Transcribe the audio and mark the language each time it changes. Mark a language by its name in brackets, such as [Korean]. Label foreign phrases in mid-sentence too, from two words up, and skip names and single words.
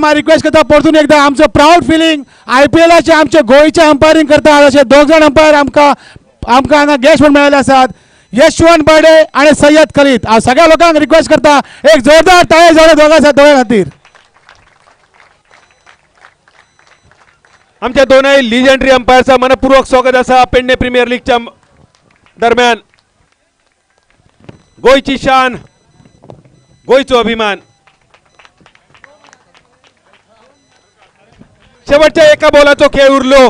[Konkani] हांव रिक्वेस्ट करता परतून एकदा आमचो [English] proud feeling [Konkani] IPLाचे आमचे गोंयचे अंपायरिंग करतात असे 2 जाण अंपायर आमकां हांगा गेस्ट म्हणून मेळिल्ले आसात. यशवंत बर्डे आणि सय्यद खलीद. हांव सगळ्या लोकांक रिक्वेस्ट करता एक जोरदार ताळे जाले दोघां खातीर. आमच्या दोनही लिजंडरी अंपायरचा मनपूर्वक स्वागत असा पेडणे प्रीमियर लीगच्या दरम्यान. गोयची शान गोयचो अभिमान. शेवटच्या एका बॉलाचो खेळ उरलो.